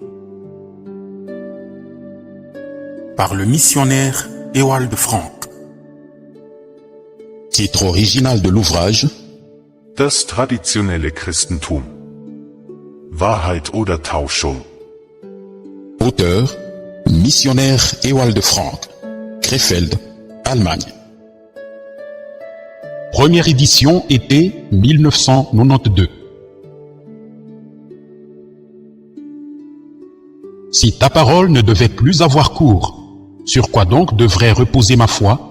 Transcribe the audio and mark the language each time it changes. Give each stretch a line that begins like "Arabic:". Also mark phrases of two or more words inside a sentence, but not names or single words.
French: Par le missionnaire Ewald Frank. Titre original de l'ouvrage: Das traditionelle Christentum. Wahrheit oder Täuschung. Auteur: missionnaire Ewald Frank, Krefeld, Allemagne. Première édition été 1992. Si ta parole ne devait plus avoir cours, sur quoi donc devrait reposer ma foi?